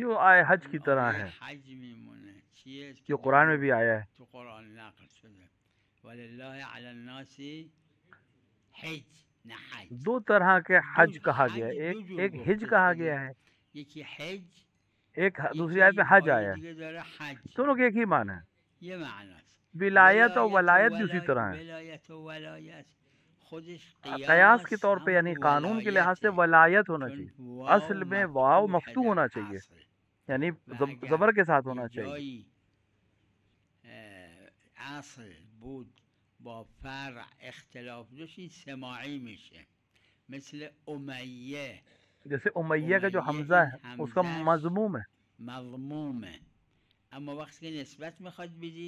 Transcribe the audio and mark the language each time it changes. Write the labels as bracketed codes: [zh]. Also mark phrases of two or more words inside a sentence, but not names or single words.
[hi] ये वो आय हज की [fa] اون [hi] तरह [fa] آیه [hi] है [fa] حج میمونه چیه که [hi] जो कुरान में भी आया है। [fa] تو قرآن نقل شده [ar] ولله علی الناس حج [fa] نه حج [hi] दो तरह के हज [fa] دو [hi] कहा गया [fa] حج [hi] है, [fa] دو جور [hi] एक हिज [fa] گفته [hi] कहा [fa] شده [hi] गया है, [fa] یکی حج [hi] दूसरी आयत में [fa] یکی [hi] हज [fa] آیه [hi] आया है। [fa] دیگه داره حج [hi] दोनों के एक ही माना है। [fa] یه معناست [hi] विलायत और [fa] ولایت و [hi] वलायत भी उसी तरह है। [fa] ولایت و ولایت خودش [hi] कयास के [fa] قیاس [hi] तौर पे [fa] همون [hi] यानी कानून के लिहाज से [fa] ولایته [hi] वलायत होना [fa] چون [hi] चाहिए, [fa] واو [hi] असल में वाव [fa] مفتوح [hi] मफ्तू [fa] در [hi] होना चाहिए, [fa] اصل [hi] यानी [fa] و [hi] जबर [fa] اگر [hi] के साथ [fa] یه [hi] होना चाहिए। [fa] جایی اصل بود با فرع اختلاف داشت این سماعی میشه مثل امیه [hi] जैसे उमैया का जो [fa] امیه [hi] हमजा [fa] این [hi] है उसका [fa] همزش [hi] मजमूम है। [fa] مضمومه اما وقتی که نسبت میخواد بدید